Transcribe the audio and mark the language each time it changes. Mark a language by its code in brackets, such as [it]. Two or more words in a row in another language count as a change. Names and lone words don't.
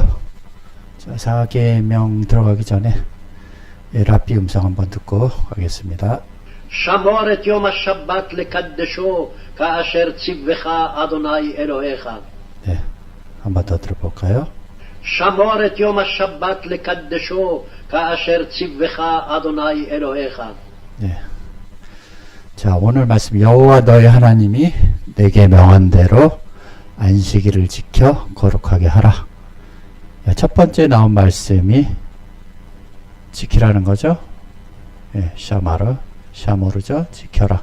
[ko] 자, 4계명 들어가기 전에 랍비 음성 한번 듣고 가겠습니다. [he] שמור את יום השבת לקדשו כאשר ציווך אדוני אלוהיך. [ko] 네, 한번 더 들어볼까요? [he] שמור את יום השבת לקדשו כאשר ציווך אדוני אלוהיך. [ko] 네. 자, 오늘 말씀 여호와 너희 하나님이 내게 명한 대로 안식일을 지켜 거룩하게 하라. 첫 번째 나온 말씀이 지키라는 거죠. 예, 샤모르죠. 지켜라.